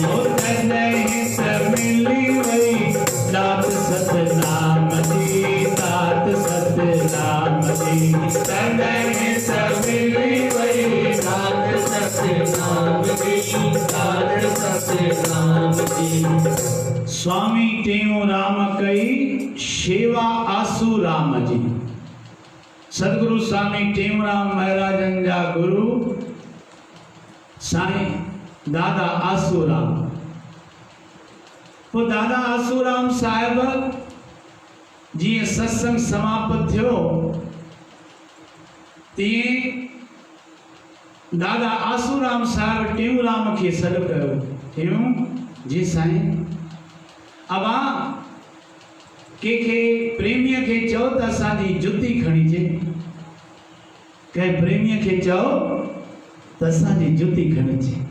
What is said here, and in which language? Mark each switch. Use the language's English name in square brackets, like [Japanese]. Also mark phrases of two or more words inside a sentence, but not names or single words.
[Sindhi] ओ तनहि मिली वही दात सतनाम जी दात सतनाम जी तनहि मिली वही सात सतनाम जी सात सतनाम जी स्वामी टेऊ राम कई शेवा आसू राम जी सदगुरु स्वामी टेऊराम महाराजन जा गुरु साईं दादा आसूराम पोइ दादा आसूराम साहिब जीअं सत्संग समाप्त थियो तीअं दादा आसूराम साहिब टेऊराम खे सॾु कयो टेऊ जी साईं अबा कंहिंखे प्रेमीअ खे चओ त असांजी जुती खणीजे कंहिं प्रेमीअ खे चओ त असांजी जुती खणीजे